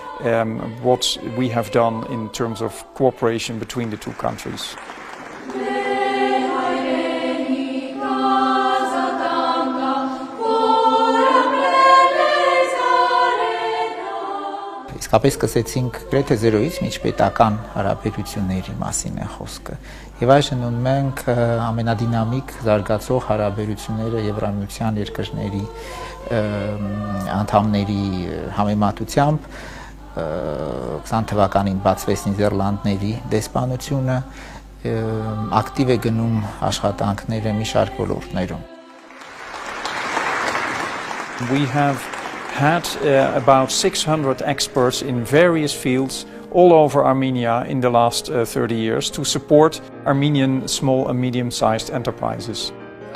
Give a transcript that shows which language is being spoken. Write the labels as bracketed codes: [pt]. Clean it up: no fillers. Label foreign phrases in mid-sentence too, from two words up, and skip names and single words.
[en] what we have done in terms of cooperation between the two countries. [hy] Իսկապես սկսեցինք գրեթե զերոյից միջպետական հարաբերությունների մասին է խոսքը։ Եվ այժմ ունում ենք ամենադինամիկ զարգացող հարաբերությունները Եվրամիության երկրների անդամների համեմատությամբ 20 թվականին բացվեց Նիդերլանդների դեսպանությունը, ակտիվ է գնում աշխատանքները մի շարք ոլորտներում։ [en] We have had about 600 experts in various fields all over Armenia in the last 30 years to support Armenian small and medium-sized enterprises.